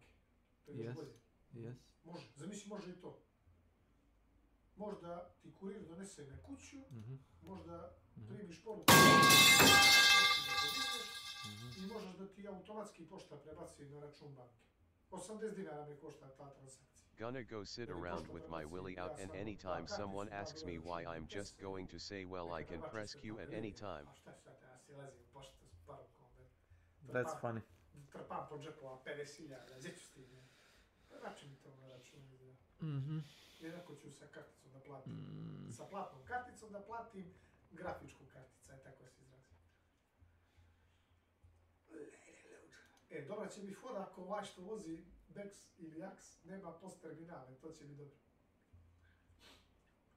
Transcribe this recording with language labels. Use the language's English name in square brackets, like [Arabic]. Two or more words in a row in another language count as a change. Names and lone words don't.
[Serbian] To je još bolje. Može, zamisli može i to. Možda ti kurir donese na kuću, možda primiš poruku i možeš da ti automatski pošta prebaci na račun banke. 80 dinara me košta ta transakcija. [English] Gonna go sit around with my willy out and anytime someone asks me why I'm just going to say well I can press Q at any time. That's funny. [Serbian] Trpam po džepova 50.000, gdje ću s tim? Prebači mi to na račun. Jednako ću sa karticom da platim. Sa platnom karticom da platim grafičku kartica, tako se izrazi. Dobra će mi fora ako ovaj što vozi Bex ili Ax nema post terminale, to će mi dobro.